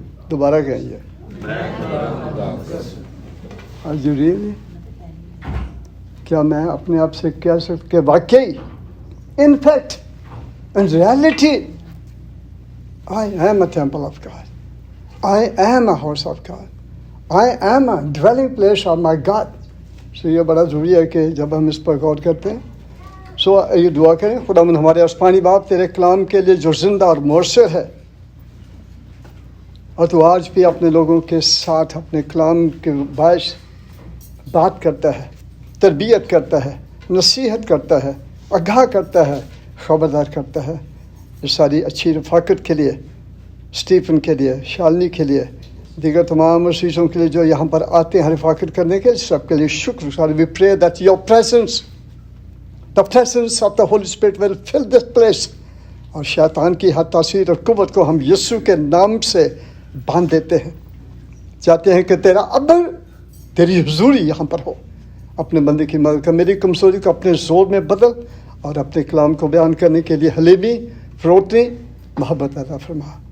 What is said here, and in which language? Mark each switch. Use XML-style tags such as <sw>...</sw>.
<ur>دوبارہ کہیں گے کیا میں اپنے آپ سے کہہ سکتا کہ واقعی</ur> <en>In fact in reality I am a temple of God. I am a house of God. I am a dwelling place of my God.</en> <ur>So یہ بڑا ضروری ہے کہ جب ہم اس پر غور کرتے ہیں. سو یہ دعا کریں، خداوند ہمارے آسمانی باپ تیرے کلام کے لیے جو زندہ اور مؤثر ہے، اور تو آج بھی اپنے لوگوں کے ساتھ اپنے کلام کے باعث بات کرتا ہے، تربیت کرتا ہے، نصیحت کرتا ہے، آگاہ کرتا ہے، خبردار کرتا ہے. اس ساری اچھی رفاقت کے لیے، اسٹیفن کے لیے، شالنی کے لیے، دیگر تمام عزیزوں کے لیے جو یہاں پر آتے ہیں رفاقت کرنے کے، سب کے لیے شکر.</ur> <en>We pray that your presence, the presence of the Holy Spirit will fill this place.</en> <ur>اور شیطان کی ہر تاثیر اور قوت کو ہم یسوع کے نام سے باندھ دیتے ہیں. چاہتے ہیں کہ تیرا عمل، تیری حضوری یہاں پر ہو. اپنے بندے کی مدد کر، میری کمزوری کو اپنے زور میں بدل، اور اپنے کلام کو بیان کرنے کے لیے حلیمی، فروتنی، محبت عطا فرما.</ur>